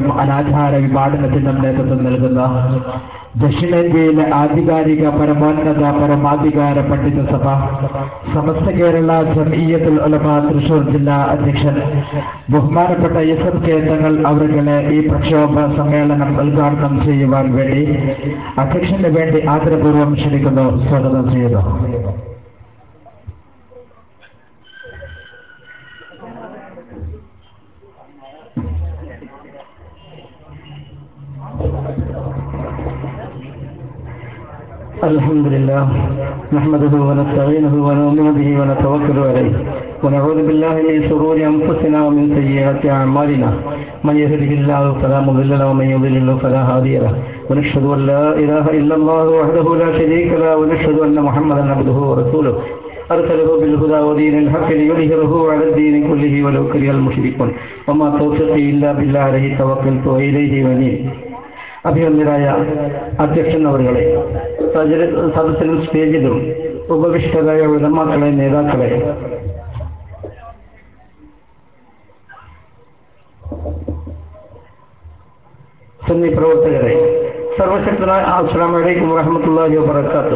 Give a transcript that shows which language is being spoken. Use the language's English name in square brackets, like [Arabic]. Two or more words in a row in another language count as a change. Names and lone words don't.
[Malayalam] അനാചാര വിഭാടനത്തിനും നേതൃത്വം നൽകുന്ന ദക്ഷിണേന്ത്യയിലെ ആധികാരിക പരമാധികാര പണ്ഡിത സഭ സമസ്ത കേരള ജംഇയ്യത്തുൽ ഉലമ തൃശൂർ ജില്ലാ അധ്യക്ഷൻ ബഹുമാനപ്പെട്ട SMK തങ്ങൾ അവരുടെ ഈ പ്രക്ഷോഭ സമ്മേളനം ഉദ്ഘാടനം ചെയ്യുവാൻ വേണ്ടി അധ്യക്ഷന് വേണ്ടി ആദരപൂർവ്വം ക്ഷണിക്കുന്നു. സ്വാഗതം ചെയ്യുന്നു. [Arabic] الحمد لله نحمده ونستعينه ونؤمن به ونتوكل عليه ونعوذ بالله من شرور أنفسنا ومن سيئات أعمالنا من يهده الله فلا مضل له ومن يضلل فلا هادي له ونشهد أن لا إله إلا الله وحده لا شريك له ونشهد أن محمدا عبده ورسوله أرسله بالهدى ودين الحق ليظهره على الدين كله ولو كره المشركون وما توفيقي إلا بالله عليه توكلت وإليه أنيب. [Malayalam] അഭിനന്ദനായ അധ്യക്ഷൻ അവരുകളെ, സദസ്സിലും സ്റ്റേജിലും ഉപവിഷ്ടരായ ഉലമാക്കളെ, നേതാക്കളെ, സുന്നി പ്രവർത്തകരെ, സർവശക്തനായ [Arabic] السلام عليكم ورحمة الله وبركاته.